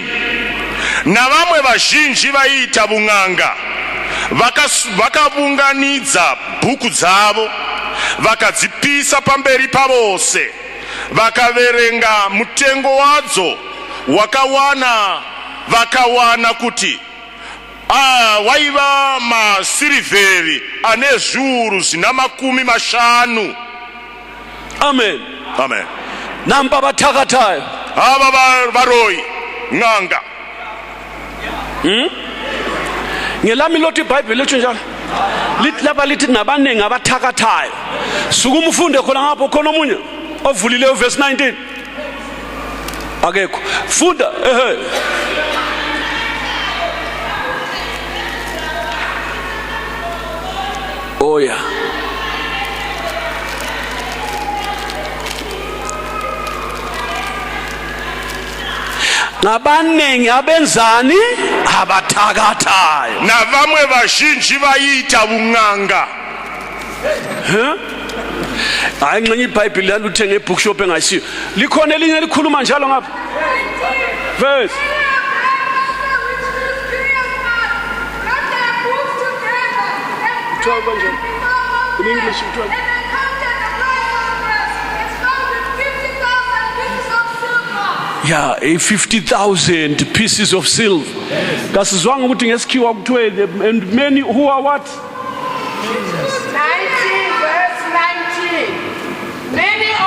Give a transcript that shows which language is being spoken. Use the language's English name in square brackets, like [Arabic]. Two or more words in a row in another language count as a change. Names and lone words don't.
[Shona] Na vamwe vazhinji vaiita bun'anga vakavunganidza bhuku dzavo vakadzipisa pamberi pavose, vakaverenga mutengo wadzo vakawana kuti waiva masirivheri ane zviuru zvina 50. Amen. Amen. [North Ndebele] Namba bathakathayo [Shona] ava varoi n'anga. [North Ndebele] Ngelami lothi iBhayibheli lithi njalo. Lithi lapha lithi nabaningi abathakathayo. Sukuma ufunde khona ngapho khona omunye ovulileyo verse 19. Akekho. Funda [English] Oh yeah. [North Ndebele] Nabaningi abenzani abathakathayo. [Shona] Na vamwe vazhinji vaiita bun'anga. [North Ndebele] Hayi ngenye iBhayibheli lana uthenge ebookshop engayisiyo. Likhona elinye likhuluma njalo ngapha. Verse. [English] In English Yeah, 50,000 pieces of silver. [North Ndebele] Kasizwanga ukuthi ngesikhiwa kuthiwe [English] and many who are what? 19 verse 19. Many